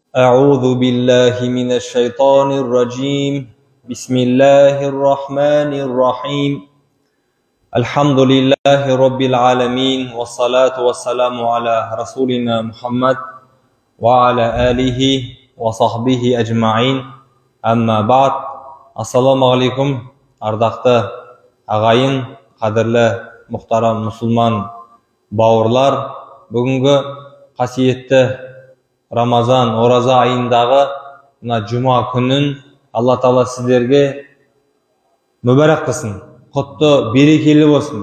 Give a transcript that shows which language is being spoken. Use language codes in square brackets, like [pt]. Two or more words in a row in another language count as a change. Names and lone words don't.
[ar] أعوذ بالله من الشيطان الرجيم بسم الله الرحمن الرحيم الحمد لله رب العالمين والصلاة والسلام على رسولنا محمد وعلى آله وصحبه أجمعين أما بعد السلام عليكم [kk] ардақты ағайын, қадірлі мұхтарам мұсылман бауырлар, бүгінгі қасиетті Рамазан ораза айындағы мына жұма күнін Алла Тағала сіздерге мүбәрәк қылсын, құтты берекелі болсын.